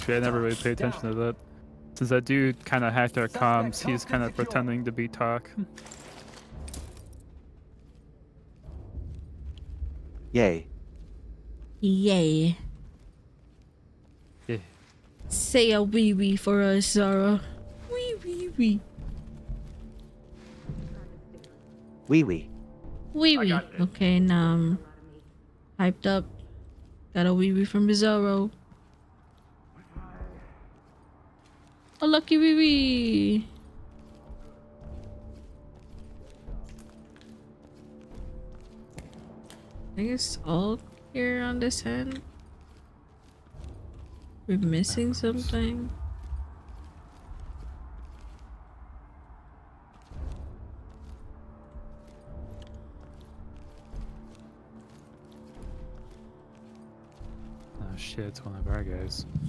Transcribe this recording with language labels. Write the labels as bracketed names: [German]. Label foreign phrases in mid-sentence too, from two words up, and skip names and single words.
[English] I never really paid attention to that. Since that dude kind of hacked our comms, he's kind of pretending to be Talk. Yay. Yay. Yeah. Say a wee wee for us, Zara. Wee wee wee. Wee wee. Wee wee. Okay, now I'm hyped up. Got a wee wee from Bizarro. A lucky wee wee. I think it's all here on this end. We're missing something. Oh shit, it's one of our guys.